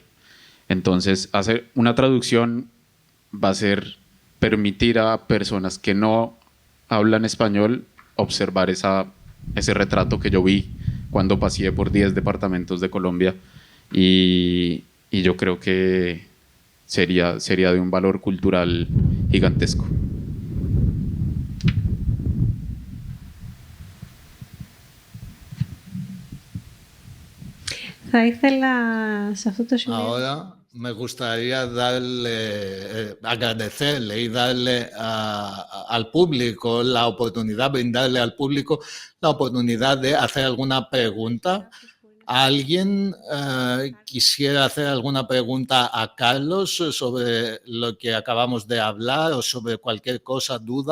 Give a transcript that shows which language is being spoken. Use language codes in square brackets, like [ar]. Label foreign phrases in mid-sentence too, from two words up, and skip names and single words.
[es] Entonces, hacer una traducción va a ser permitir a personas que no hablan español observar ese retrato que yo vi cuando paseé por 10 departamentos de Colombia, y yo creo que sería de un valor cultural gigantesco. [el] Θα ήθελα σε αυτό το σημείο... [es] Ahora me gustaría agradecerle y darle al público la oportunidad, brindarle al público la oportunidad de hacer alguna pregunta. ¿Alguien quisiera hacer alguna pregunta a Carlos sobre lo que acabamos de hablar o sobre cualquier cosa, duda?